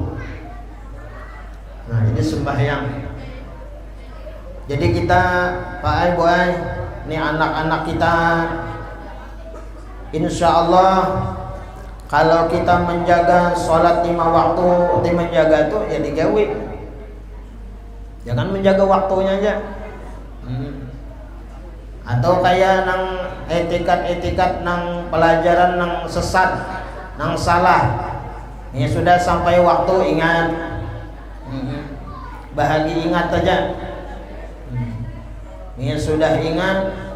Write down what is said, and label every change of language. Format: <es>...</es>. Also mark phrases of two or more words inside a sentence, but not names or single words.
<id>Nah, ini sembahyang. Jadi kita, Pak Ai, Bu Ai, ini anak-anak kita,</id> <ar>إن شاء الله</ar> <id>kalau kita menjaga sholat 5 waktu, menjaga itu ya digawi. Jangan menjaga waktunya aja. Atau kayak nang etikat nang pelajaran nang sesat, nang salah. Ya sudah sampai waktu ingat. Bahagi ingat aja. Ya sudah ingat.</id>